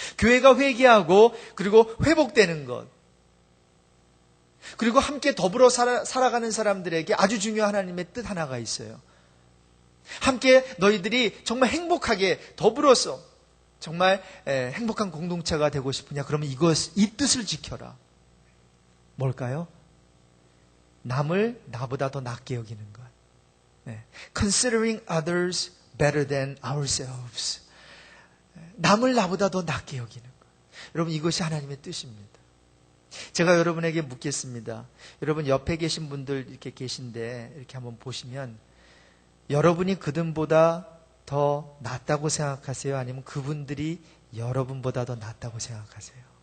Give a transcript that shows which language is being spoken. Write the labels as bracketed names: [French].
[Korean] 교회가 회개하고 그리고 회복되는 것, 그리고 함께 더불어 살아가는 사람들에게 아주 중요한 하나님의 뜻 하나가 있어요. 함께 너희들이 정말 행복하게 더불어서 정말 행복한 공동체가 되고 싶으냐? 그러면 이 뜻을 지켜라. 뭘까요? 남을 나보다 더 낫게 여기는 것. [English] Considering others better than ourselves. [Korean] 남을 나보다 더 낫게 여기는 것. 여러분, 이것이 하나님의 뜻입니다. 제가 여러분에게 묻겠습니다. 여러분 옆에 계신 분들 이렇게 계신데 이렇게 한번 보시면 여러분이 그들보다 더 낫다고 생각하세요? 아니면 그분들이 여러분보다 더 낫다고 생각하세요?